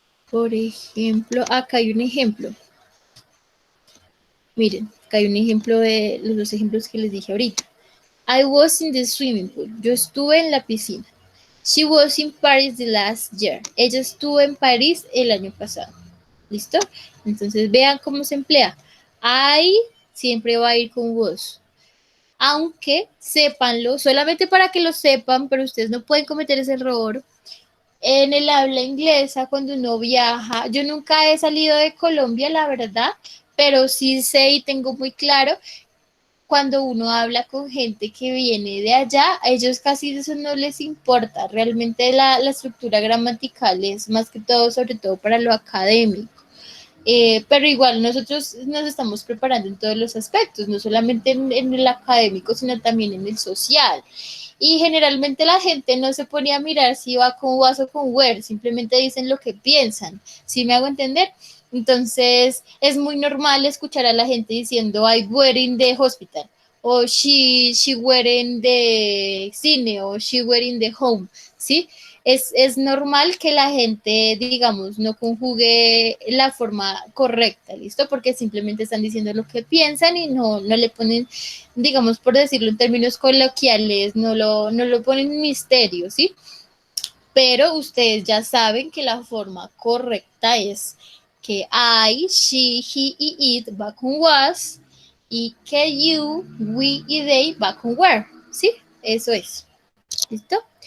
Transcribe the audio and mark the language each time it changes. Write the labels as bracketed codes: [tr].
[es] Por ejemplo, acá hay un ejemplo. Miren, acá hay un ejemplo de los dos ejemplos que les dije ahorita. [en] I was in the swimming pool. [es] Yo estuve en la piscina. [en] She was in Paris the last year. [es] Ella estuvo en París el año pasado. ¿Listo? Entonces vean cómo se emplea. I siempre va a ir con was. Aunque sépanlo, solamente para que lo sepan, pero ustedes no pueden cometer ese error. En el habla inglesa, cuando uno viaja, yo nunca he salido de Colombia, la verdad, pero sí sé y tengo muy claro, cuando uno habla con gente que viene de allá, a ellos casi eso no les importa, realmente la estructura gramatical es más que todo, sobre todo para lo académico. Pero igual nosotros nos estamos preparando en todos los aspectos, no solamente en el académico, sino también en el social. Y generalmente la gente no se pone a mirar si va con was o con were, simplemente dicen lo que piensan. ¿Sí me hago entender? Entonces es muy normal escuchar a la gente diciendo [en] I were in the hospital, [es] o [en] she were in the cine, [es] o [en] she were in the home, [es] ¿sí? Es normal que la gente, digamos, no conjugue la forma correcta, ¿listo? Porque simplemente están diciendo lo que piensan y no le ponen, digamos, por decirlo en términos coloquiales, no lo ponen en misterio, ¿sí? Pero ustedes ya saben que la forma correcta es que I, she, he y it va con was y que you, we y they va con were, ¿sí? Eso es. ¿Listo?